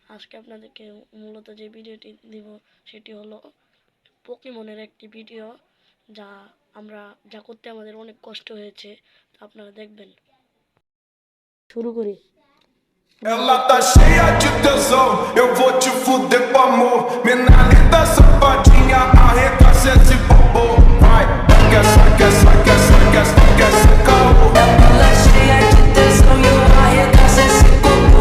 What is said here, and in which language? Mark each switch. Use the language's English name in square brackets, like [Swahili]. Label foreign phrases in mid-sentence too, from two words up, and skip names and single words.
[Bangla] আজকে আপনাদেরকে মূলত যে ভিডিওটি দিব সেটি হলো পোকেমনের একটি ভিডিও, যা করতে আমাদের অনেক কষ্ট হয়েছে, তো আপনারা দেখবেন। শুরু করি। [Portuguese] Ela tá cheia de tesão, eu vou te fuder com amor. Menina safadinha, arregaça esse popô. Vai, quer esse caô. Ela cheia de tesão e eu arregaço esse popô.